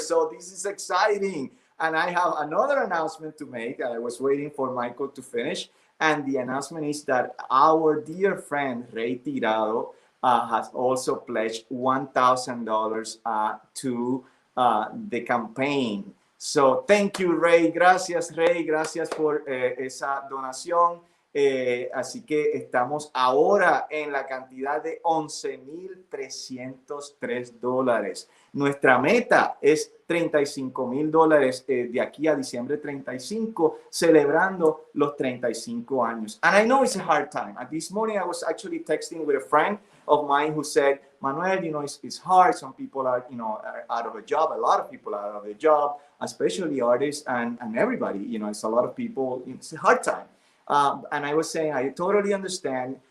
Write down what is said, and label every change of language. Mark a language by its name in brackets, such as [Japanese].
[English] So this is exciting. And I have another announcement to make. I was waiting for Michael to finish. And the announcement is that our dear friend Ray Tirado has also pledged $1,000 to the campaign. So thank you, Ray. [Spanish] Gracias, Ray. Gracias por esa donación. Así que estamos ahora en la cantidad de $11,303. Nuestra meta es $35,000 de aquí a diciembre 35, celebrando los 35 años. [English] And I know it's a hard time. And this morning I was actually texting with a friend of mine who said, Manuel, it's hard. Some people are out of a job. A lot of people are out of a job, especially artists and everybody. It's a lot of people. It's a hard time. And I was saying, I totally understand.